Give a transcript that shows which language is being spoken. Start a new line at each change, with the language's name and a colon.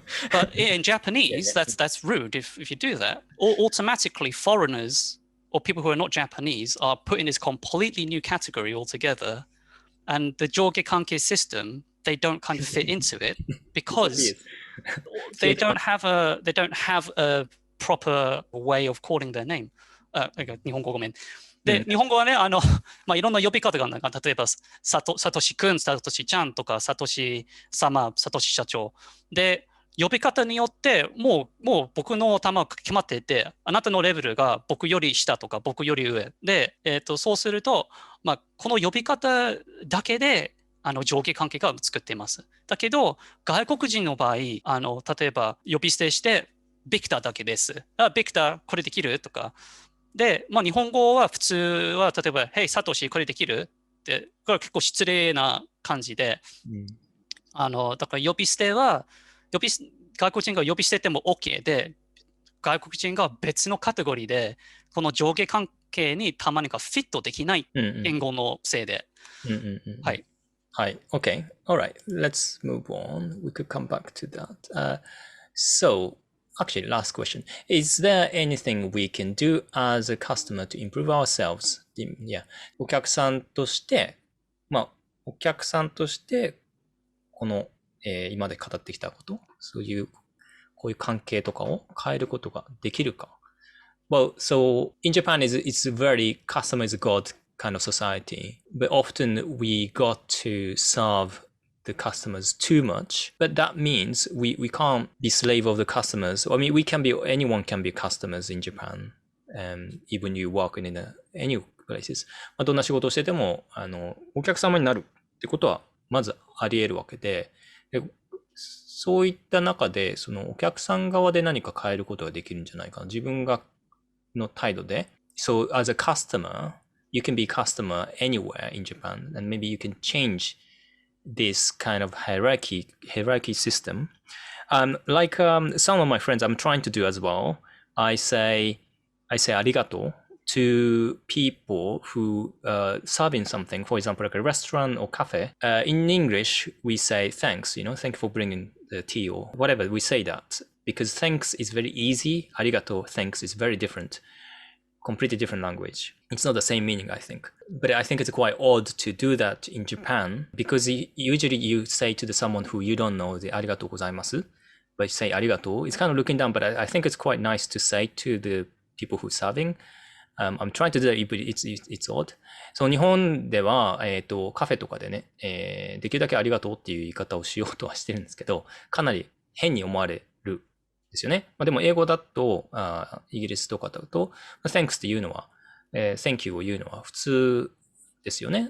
English: But in Japanese, that's rude if you do that. Or automatically foreigners or people who are not Japanese are put in this completely new category altogether. And the Jorge Kanke system, they don't kind of fit into it because they don't have a proper way of calling their name.
Japanese: 日本語ごめん。で、日本語はね、いろんな呼び方があるんだ。例えば、サトシ君、サトシちゃんとか、サトシ様、サトシ社長。で、呼び方によってもう僕の頭が決まっていて、あなたのレベルが僕より下とか僕より上で、そうすると、この呼び方だけで上下関係が作っています。だけど外国人の場合、例えば呼び捨てしてビクターだけです。ビクターこれできるとか。で、日本語は普通は例えば、Hey サトシこれできるって、これは結構失礼な感じで、だから呼び捨ては外国人が呼び捨てても OK で、外国人が別のカテゴリーで、この上下関係にたまにかフィットできない言語のせいで。はい。
English: はい。Okay. Alright. Let's move on. We could come back to that. So, actually, last question. Is there anything we can do as a customer to improve ourselves? Yeah.
Japanese: お客さんとして、この今まで語ってきたこと、こういう関係とかを変えることができるか。
English: Well, so in Japan, it's very customer is God kind of society, but often we got to serve the customers too much. But that means we can't be slave of the customers. I mean, anyone can be customers in Japan, even you work in any places.
Japanese: どんな仕事をしてても、お客様になるってことは、まずあり得るわけで、そういった中で、そのお客さん側で何か変えることができるんじゃないかな。自分がの態度で。
English: So as a customer, you can be customer anywhere in Japan, and maybe you can change this kind of hierarchy system. Like some of my friends, I'm trying to do as well. I say arigato to people who serving something, for example, like a restaurant or cafe. In English, we say thanks, thank you for bringing the tea or whatever. We say that because thanks is very easy. Arigato, thanks is very different. Completely different language. It's not the same meaning, I think. But I think it's quite odd to do that in Japan because usually you say to someone who you don't know the
Japanese: arigatou gozaimasu,
English: but you say arigato. It's kind of looking down, but I think it's quite nice to say to the people who are serving. I'm trying to do that, but it's odd.
Japanese: そう、日本では、カフェとかでね、できるだけありがとうっていう言い方をしようとはしてるんですけど、かなり変に思われるですよね。でも英語だと、イギリスとかだと、thanks っていうのは、thank you を言うのは普通ですよね。